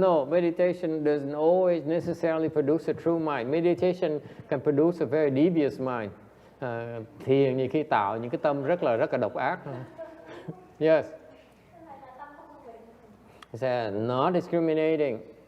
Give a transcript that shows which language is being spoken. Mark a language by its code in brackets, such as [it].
[en] No, meditation doesn't always necessarily produce a true mind. Meditation can produce a very devious mind. [vi] Thiền nhiều khi tạo những cái tâm rất là độc ác. [en] Yes. He said, not discriminating.